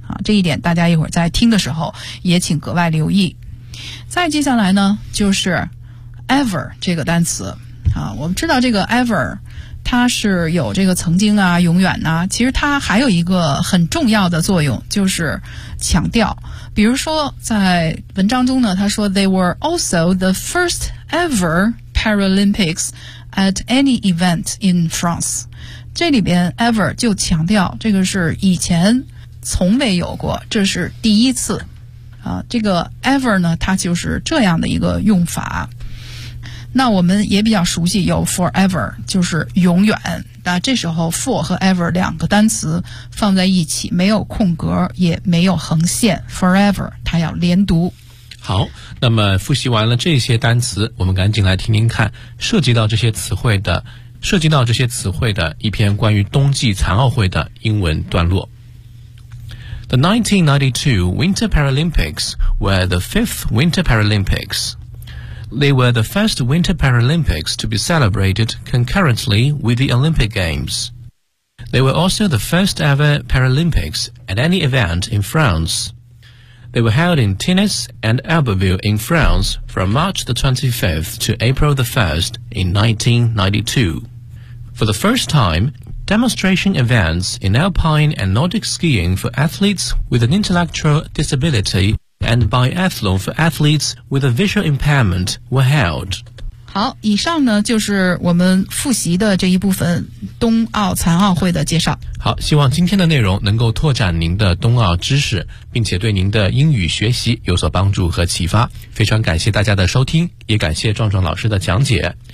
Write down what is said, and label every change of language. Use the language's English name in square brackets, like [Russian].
[Chinese] 这一点大家一会儿在听的时候也请格外留意。再接下来呢，就是 ever 这个单词啊，我们知道这个 ever 它是有这个曾经啊、永远啊，其实它还有一个很重要的作用，就是强调。比如说在文章中呢，他说 [English] They were also the first ever Paralympics at any event in France。 [Chinese] 这里边 ever 就强调这个是以前从未有过，这是第一次啊。这个 ever 呢，它就是这样的一个用法。那我们也比较熟悉有 forever， 就是永远。那这时候 for 和 ever 两个单词放在一起，没有空格也没有横线， forever 它要连读。好，那么复习完了这些单词，我们赶紧来听听看涉及到这些词汇的一篇关于冬季残奥会的英文段落。 [English] The 1992 Winter Paralympics were the fifth Winter Paralympics. They were the first Winter Paralympics to be celebrated concurrently with the Olympic Games. They were also the first ever Paralympics at any event in France. They were held in Tennis and Albertville in France from March the 25th to April the 1st in 1992. For the first time,Demonstration events in alpine and Nordic skiing for athletes with an intellectual disability and biathlon for athletes with a visual impairment were held. [Chinese] 好，以上呢就是我们复习的这一部分冬奥残奥会的介绍。好，希望今天的内容能够拓展您的冬奥知识，并且对您的英语学习有所帮助和启发。非常感谢大家的收听，也感谢壮壮老师的讲解。